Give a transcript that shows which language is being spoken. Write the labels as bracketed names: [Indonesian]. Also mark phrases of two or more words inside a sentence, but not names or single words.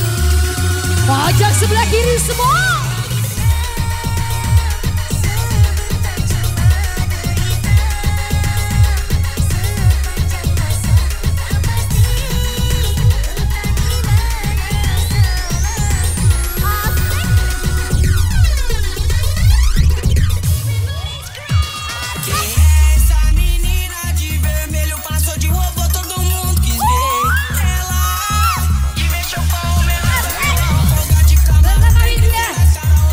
[Indonesian] Pojok sebelah kiri semua. Sebentar cuma derita, sepanjang masa tak pasti, entah gimana [Portuguese] Essa menina de vermelho passou de roubo, todo mundo quis ver ela. E mexeu com o menor, folga de cama, [Indonesian] Belakang kiri dia.